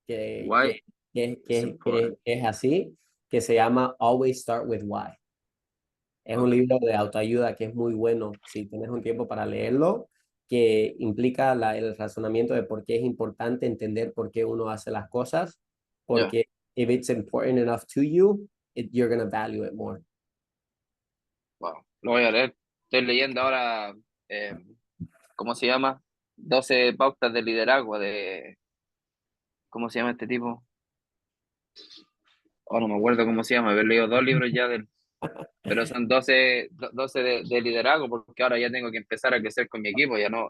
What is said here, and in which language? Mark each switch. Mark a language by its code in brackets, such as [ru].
[en] why is important. [es] que es así, que se llama Always Start with Why. Es un Ok, libro de autoayuda que es muy bueno, si tienes un tiempo para leerlo, que implica el razonamiento de por qué es importante entender por qué uno hace las cosas, ya, [en] porque if it's important enough to you, you're going to value it more. [es] wow, lo voy a leer. Estoy leyendo ahora, eh, ¿cómo se llama? 12 pautas de liderazgo ¿cómo se llama este tipo? Oh, no me acuerdo cómo se llama, haber leído dos libros ya pero son 12 de liderazgo porque ahora ya tengo que empezar a crecer con mi equipo, ya no